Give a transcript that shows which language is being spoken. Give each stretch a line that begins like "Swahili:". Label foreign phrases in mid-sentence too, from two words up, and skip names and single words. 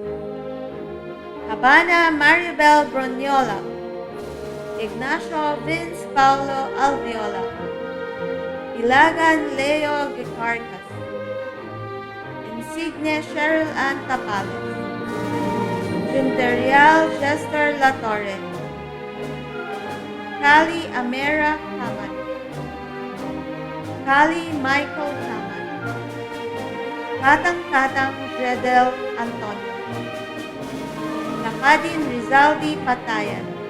Filipino: Habana Maribel Broniola, Ignacio Vince Paulo Alviola, Ilagan Leo Gicarcas, Insigne Cheryl Ann Tapales, Imperial Chester La Torre, Kali Amera Kaman, Kali Michael Kaman, Katang Jedel Antonio, Nakadin Rizaldi Patayan,